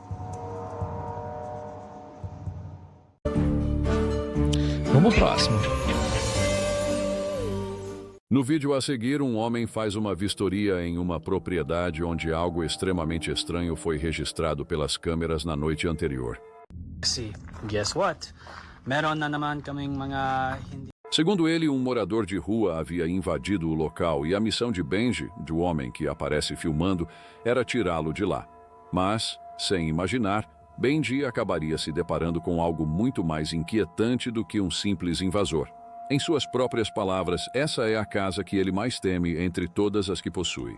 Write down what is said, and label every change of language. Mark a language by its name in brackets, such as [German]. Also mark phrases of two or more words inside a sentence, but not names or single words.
[Portuguese] Vamos pro próximo. No vídeo a seguir, um homem faz uma vistoria em uma propriedade onde algo extremamente estranho foi registrado pelas câmeras na noite anterior. [English] Guess what? [Filipino] Meron na naman kaming mga hindi. [Portuguese] Segundo ele, um morador de rua havia invadido o local e a missão de Benji, do homem que aparece filmando, era tirá-lo de lá. Mas, sem imaginar, Benji acabaria se deparando com algo muito mais inquietante do que um simples invasor. Em suas próprias palavras, essa é a casa que ele mais teme entre todas as que possui.